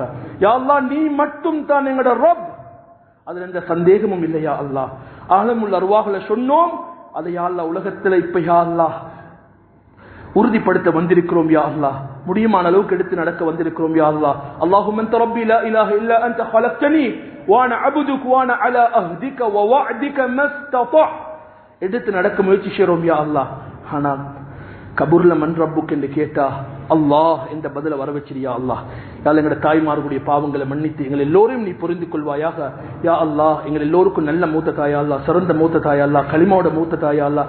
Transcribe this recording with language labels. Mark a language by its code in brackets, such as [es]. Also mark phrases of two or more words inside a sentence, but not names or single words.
[ar] يا الله, [ta] நீ மட்டும் தான் எங்களோட ரப், அதுல எந்த சந்தேகமும் இல்லையா அல்லாஹ். [ar] عالم الأرواح [ta] சொன்னோம், அதை [ar] يا الله [ta] உலகத்துல இப்ப [ar] يا الله [ta] உறுதிப்படுத்த வந்திருக்கிறோம். [ar] يا الله, [ta] முடியுமான அளவுக்கு எடுத்து நடக்க வந்திருக்கிறோம். [ar] يا الله اللهم أنت ربي لا إله إلا أنت خلقتني وانا عبدك وانا على عهدك ووعدك ما استطعت. [ta] எடுத்து நடக்க முயற்சி செய்றோம் யா அல்லாஹ். ஆனா கபூர்ல [ar] من ربك [ta] என்று கேட்டா அல்லாஹ் இந்த பதில வர வச்சிரியா அல்லாஹ். எங்களோட தாய்மார்களுடைய பாவங்களை மன்னித்து எங்கள் எல்லோரையும் நீ புரிந்து கொள்வாயாக. யா அல்லாஹ், எங்கள் எல்லோருக்கும் நல்ல மூத்த தாயா அல்லாஹ், சிறந்த மூத்த தாயா அல்லாஹ், களிமாவோட மூத்த தாயா அல்லாஹ்.